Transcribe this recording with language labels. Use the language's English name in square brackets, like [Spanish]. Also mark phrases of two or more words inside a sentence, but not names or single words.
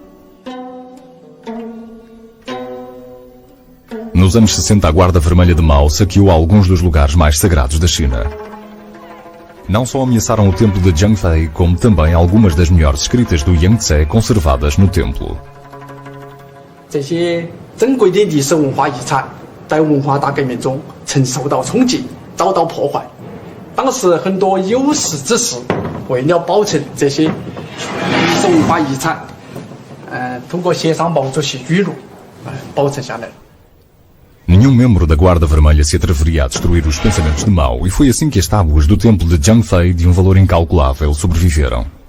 [Portuguese] Nos anos 60, a Guarda Vermelha de Mao saqueou alguns dos lugares mais sagrados da China. Não só ameaçaram o templo de Jiang Fei, como também algumas das melhores escritas do Yangtze conservadas no templo. [Chinese] 这些珍贵的历史文化遗产在文化大革命中曾受到冲击，遭到破坏。当时很多有识之士为了保存这些历史文化遗产，通过协商毛主席语录，保存下来。 [Portuguese] Nenhum membro da Guarda Vermelha se atreveria a destruir os pensamentos de Mao, e foi assim que as tábuas do templo de Jiang Fei, de um valor incalculável, sobreviveram.